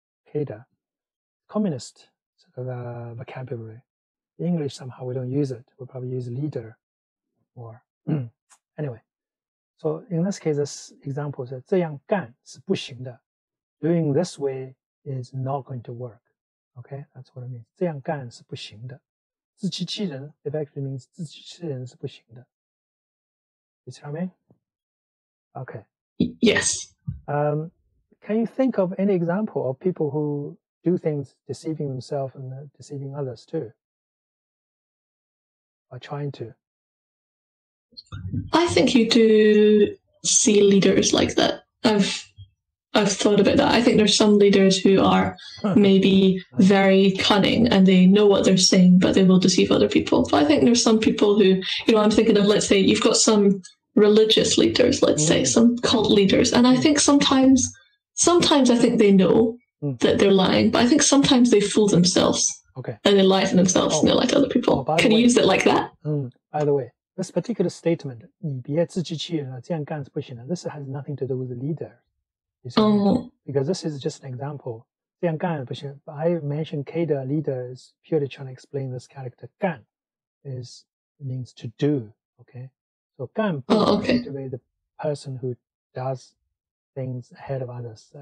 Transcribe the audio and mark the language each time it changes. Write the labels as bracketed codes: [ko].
[en] Cadre, communist sort of vocabulary. In English somehow we don't use it. We'll probably use leader more. Anyway, so in this case, this example says [zh] 这样干是不行的. [en] Doing this way is not going to work. Okay, that's what it means. [zh] 这样干是不行的. [en] 自欺欺人 it actually means [zh] 自欺欺人是不行的. [en] You see what I mean? Okay. Yes. Can you think of any example of people who do things deceiving themselves and deceiving others too? Or trying to? I think you do see leaders like that. I've thought about that. I think there's some leaders who are maybe very cunning and they know what they're saying, but they will deceive other people. But I think there's some people who, I'm thinking of, let's say, you've got some religious leaders, let's say, some cult leaders. And I think sometimes I think they know that they're lying, but I think sometimes they fool themselves. Okay. And they lie to themselves and they lie to other people. Can you use it like that? By the way, this particular statement, [zh] 你别自欺欺人了，这样干是不行的. [en] This has nothing to do with the leader. Because this is just an example. [zh] 这样干不行. [en] But I mentioned K the leader is purely trying to explain this character. 干 means to do. Okay. So 干 to be the person who does things ahead of others.